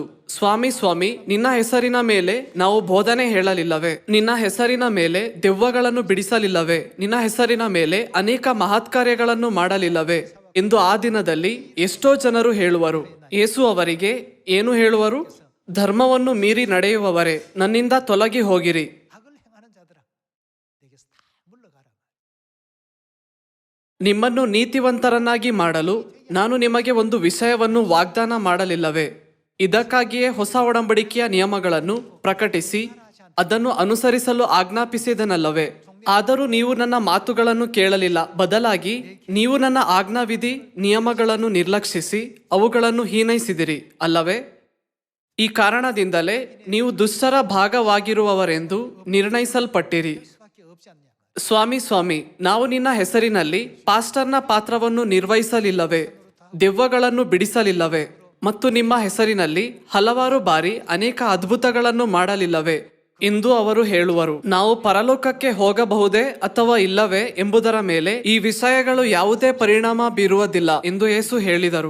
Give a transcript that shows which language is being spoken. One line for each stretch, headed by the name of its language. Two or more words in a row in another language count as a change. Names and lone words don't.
Kannada: ಸ್ವಾಮಿ, ಸ್ವಾಮಿ, ನಿನ್ನ ಹೆಸರಿನ ಮೇಲೆ ನಾವು ಬೋಧನೆ ಹೇಳಲಿಲ್ಲವೇ? ನಿನ್ನ ಹೆಸರಿನ ಮೇಲೆ ದೆವ್ವಗಳನ್ನು ಬಿಡಿಸಲಿಲ್ಲವೇ? ನಿನ್ನ ಹೆಸರಿನ ಮೇಲೆ ಅನೇಕ ಮಹತ್ಕಾರ್ಯಗಳನ್ನು ಮಾಡಲಿಲ್ಲವೇ ಎಂದು ಆ ದಿನದಲ್ಲಿ ಎಷ್ಟೋ ಜನರು ಹೇಳುವರು. ಯೇಸು ಅವರಿಗೆ ಏನು ಹೇಳುವರು? ಧರ್ಮವನ್ನು ಮೀರಿ ನಡೆಯುವವರೇ, ನನ್ನಿಂದ ತೊಲಗಿ ಹೋಗಿರಿ.
Korean: 악을 행하는 자들아 내게서 다 물러가라.
Kannada: ನಿಮ್ಮನ್ನು ನೀತಿವಂತರನ್ನಾಗಿ ಮಾಡಲು ನಾನು ನಿಮಗೆ ಒಂದು ವಿಷಯವನ್ನು ವಾಗ್ದಾನ ಮಾಡಲಿಲ್ಲವೇ? ಇದಕ್ಕಾಗಿಯೇ ಹೊಸ ಒಡಂಬಡಿಕೆಯ ನಿಯಮಗಳನ್ನು ಪ್ರಕಟಿಸಿ ಅದನ್ನು ಅನುಸರಿಸಲು ಆಜ್ಞಾಪಿಸಿದನಲ್ಲವೇ? ಆದರೂ ನೀವು ನನ್ನ ಮಾತುಗಳನ್ನು ಕೇಳಲಿಲ್ಲ. ಬದಲಾಗಿ ನೀವು ನನ್ನ ಆಜ್ಞಾವಿಧಿ ನಿಯಮಗಳನ್ನು ನಿರ್ಲಕ್ಷಿಸಿ ಅವುಗಳನ್ನು ಹೀನೈಸಿದಿರಿ ಅಲ್ಲವೇ? ಈ ಕಾರಣದಿಂದಲೇ ನೀವು ದುಷ್ಟರ ಭಾಗವಾಗಿರುವವರೆಂದು ನಿರ್ಣಯಿಸಲ್ಪಟ್ಟಿರಿ.
Korean: 수밖에 없지 않냐.
Kannada: ಸ್ವಾಮಿ, ಸ್ವಾಮಿ, ನಾವು ನಿನ್ನ ಹೆಸರಿನಲ್ಲಿ ಪಾಸ್ಟರ್ನ ಪಾತ್ರವನ್ನು ನಿರ್ವಹಿಸಲಿಲ್ಲವೇ? ದೆವ್ವಗಳನ್ನು ಬಿಡಿಸಲಿಲ್ಲವೇ? ಮತ್ತು ನಿಮ್ಮ ಹೆಸರಿನಲ್ಲಿ ಹಲವಾರು ಬಾರಿ ಅನೇಕ ಅದ್ಭುತಗಳನ್ನು ಮಾಡಲಿಲ್ಲವೇ ಎಂದು ಅವರು ಹೇಳುವರು. ನಾವು ಪರಲೋಕಕ್ಕೆ ಹೋಗಬಹುದೇ ಅಥವಾ ಇಲ್ಲವೇ ಎಂಬುದರ ಮೇಲೆ ಈ ವಿಷಯಗಳು ಯಾವುದೇ ಪರಿಣಾಮ ಬೀರುವುದಿಲ್ಲ ಎಂದು ಯೇಸು ಹೇಳಿದರು.